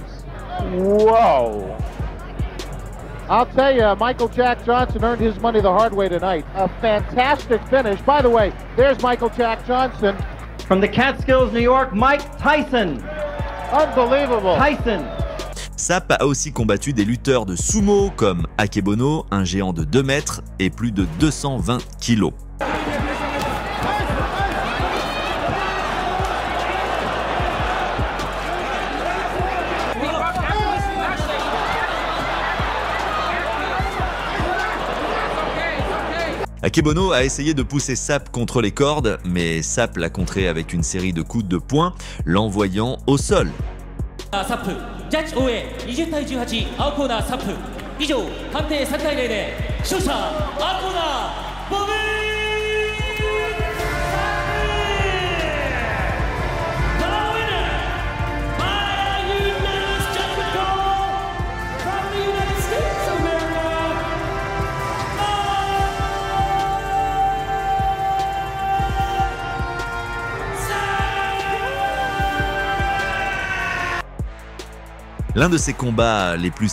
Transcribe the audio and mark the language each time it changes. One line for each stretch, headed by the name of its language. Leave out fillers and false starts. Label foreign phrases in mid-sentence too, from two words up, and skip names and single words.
English: Whoa. I'll tell you, Michael Jack Johnson earned his money the hard way tonight. A fantastic finish. By the way, there's Michael Jack Johnson. From the Catskills, New York, Mike Tyson. Unbelievable. Tyson.
French: Sapp a aussi combattu des lutteurs de sumo comme Akebono, un géant de 2 mètres et plus de 220 kilos. Akebono a essayé de pousser Sapp contre les cordes, mais Sapp l'a contré avec une série de coups de poing, l'envoyant au sol.
Japanese: サップジャッジ応援20対18青コーナーサップ以上判定3対0で勝者青コーナーボビー
French: L'un de ses combats les plus